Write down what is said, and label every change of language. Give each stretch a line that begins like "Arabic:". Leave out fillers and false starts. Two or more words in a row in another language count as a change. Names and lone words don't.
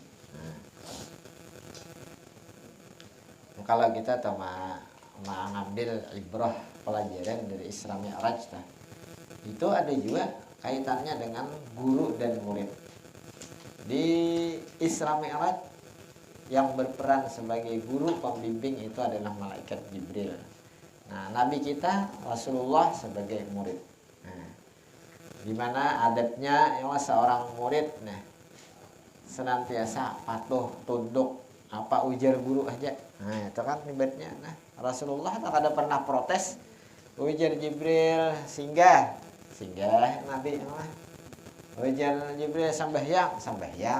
Indonesian: Nah, kalau kita mengambil ibrah pelajaran dari Isra Mi'raj itu ada juga kaitannya dengan guru dan murid. Di Isra Mi'raj yang berperan sebagai guru pembimbing itu adalah malaikat Jibril. Nah, Nabi kita Rasulullah sebagai murid. Nah, di mana adabnya yang seorang murid senantiasa patuh, tunduk, apa ujar guru aja. Nah, itu kan ibaratnya.
Banjar: Nah, Rasulullah tak ada pernah protes ujar Jibril singgah Nabi ujar Jibril sambahyang.